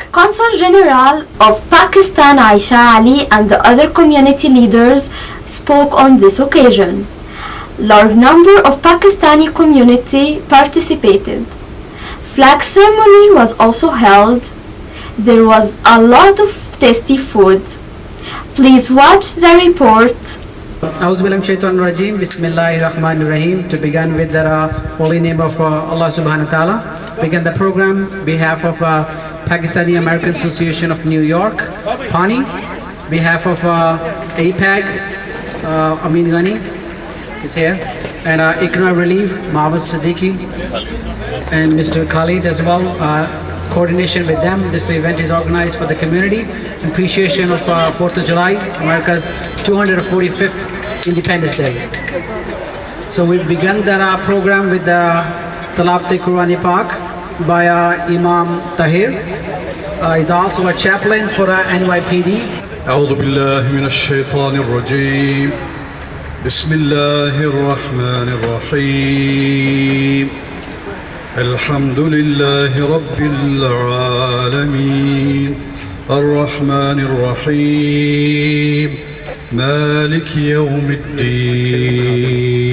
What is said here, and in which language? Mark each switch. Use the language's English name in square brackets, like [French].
[English] Consul General of Pakistan Aisha Ali and the other community leaders spoke on this occasion. Large number of Pakistani community participated. Flag ceremony was also held. There was a lot of tasty food. Please watch the report. [Arabic] أعوذ بالله من الشيطان الرجيم بسم الله الرحمن الرحيم. [English] To begin with the holy name of Allah [Arabic] subhanahu wa ta'ala. [English] Begin the program on behalf of Pakistani American Association of New York, PANI, behalf of APAG, Amin Ghani is here, and ICNA Relief, Mahmoud Siddiqui, and Mr. Khalid as well. Coordination with them. This event is organized for the community in appreciation of 4th of July, America's 245th Independence Day. So we began the program with the Talafte Qur'an Pak by Imam Tahir. He's also a chaplain for NYPD. [Arabic] أعوذ بالله من الشيطان الرجيم بسم الله الرحمن الرحيم الحمد لله رب العالمين الرحمن الرحيم مالك يوم الدين